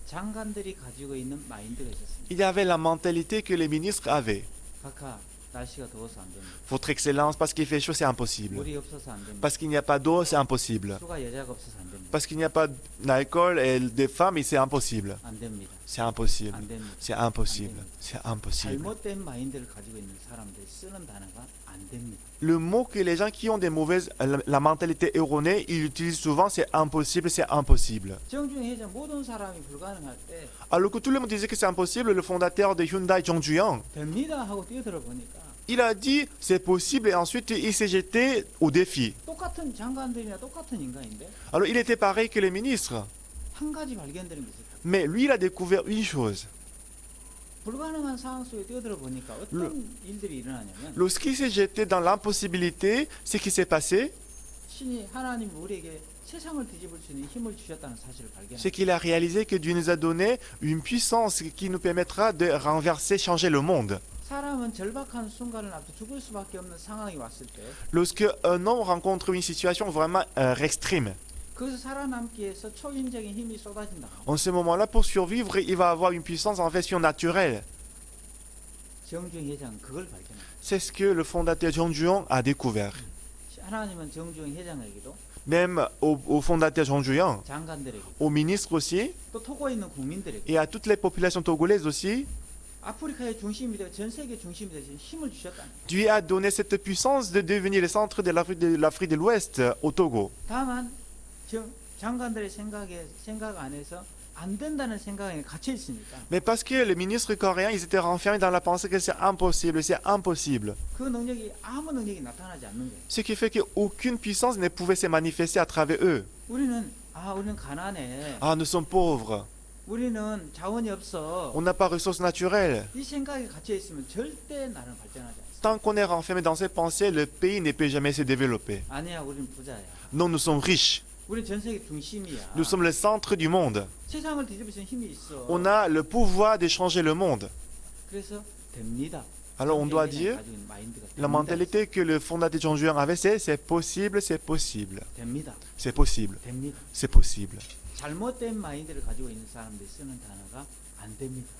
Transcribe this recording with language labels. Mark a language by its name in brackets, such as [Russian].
[Korean] 장관들이 가지고 있는 마인드가 있었습니다. [French] il y avait la mentalité que les ministres avaient. [Korean] 각하 날씨가 더워서 안 됩니다. [French] Votre Excellence, parce qu'il fait chaud, c'est impossible. [Korean] 물이 없어서 안 됩니다. [French] Parce qu'il n'y a pas d'eau, c'est impossible. [Korean] 술과 여자가 없어서 안 됩니다. [French] Parce qu'il n'y a pas d'alcool et des femmes, c'est impossible. [Korean] 안 됩니다. [French] C'est impossible. [Korean] 안 됩니다. [French] C'est impossible. C'est impossible. [Korean] 잘못된 마인드를 가지고 있는 사람들이 쓰는 단어가 안 됩니다. [French] Le mot que les gens qui ont des mauvaises, la mentalité erronée, ils utilisent souvent, c'est impossible, c'est impossible. [Korean] 정중 회장 모든 사람이 불가능할 때 [French] Alors que tout le monde disait que c'est impossible, le fondateur de Hyundai, Jung Ju-young, [Korean] 됩니다 하고 뛰어들어 보니까 [French] il a dit c'est possible et ensuite il s'est jeté au défi. [Korean] 똑같은 장관들이나 똑같은 인간인데 [French] Alors il était pareil que les ministres. [Korean] 한 가지 발견되는 게 있어요. [French] Mais lui, il a découvert une chose. [Korean] 불가능한 상황 속에 뛰어들어 보니까 어떤 일들이 일어나냐면 [French] Lorsqu'il s'est jeté dans l'impossibilité, ce qui s'est passé, [Korean] 신이 하나님 우리에게 세상을 뒤집을 수 있는 힘을 주셨다는 사실을 발견합니다. [French] c'est qu'il a réalisé que Dieu nous a donné une puissance qui nous permettra de renverser, changer le monde. [Korean] 사람은 절박한 순간을 앞두고 죽을 수밖에 없는 상황이 왔을 때 [French] Lorsque un homme rencontre une situation vraiment extrême, [Korean] 거기서 살아남기 위해서 초인적인 힘이 쏟아진다. [French] en ce moment-là, pour survivre, il va avoir une puissance en version naturelle. [Korean] 정중 회장은 그걸 발견합니다. [French] C'est ce que le fondateur Jung Ju-young a découvert. [Korean] 하나님은 정중 회장에게도 [French] Même au fondateur Jung Ju-young, [Korean] 장관들에게 [French] aux ministres aussi, [Korean] 또 토고에 있는 국민들에게 [French] et à toutes les populations togolaises aussi, [Korean] 아프리카의 중심이 되고 전 세계 중심이 되신 힘을 주셨다는 거예요. [French] Dieu a donné cette puissance de devenir le centre de l'Afrique de l'Ouest au Togo. [Korean] 다만 장관들의 생각 안에서 안 된다는 생각에 갇혀 있으니까 [French] Mais parce que les ministres coréens, ils étaient renfermés dans la pensée que c'est impossible, c'est impossible. [Korean] 그 능력이 아무 능력이 나타나지 않는 거예요. [French] Ce qui fait qu'aucune puissance ne pouvait se manifester à travers eux. [Korean] 우리는 가난해. [French] Ah, nous sommes pauvres, [Korean] 우리는 자원이 없어. [French] on n'a pas ressources naturelles. [Korean] 이 생각에 갇혀 있으면 절대 나는 발전하지 않습니다. [French] Tant qu'on est renfermé dans ces pensées, le pays ne peut jamais se développer. [Korean] 아니야, 우리는 부자야. [French] Non, nous sommes riches. [Korean] 우리는 전 세계 중심이야. [French] Nous sommes le centre du monde. [Korean] 세상을 뒤집을 수 있는 힘이 있어. [French] On a le pouvoir de changer le monde. [Korean] 그래서 됩니다. [French] Alors on doit dire, [Korean] 가지고 있는 마인드가 [French] la mentalité que le fondateur Jung Ju-young avait, c'est possible, c'est possible. [Korean] 됩니다. [French] C'est possible, [Korean] 됩니다. [French] c'est possible. [Korean] 잘못된 마인드를 가지고 있는 사람들이 쓰는 단어가 안 됩니다.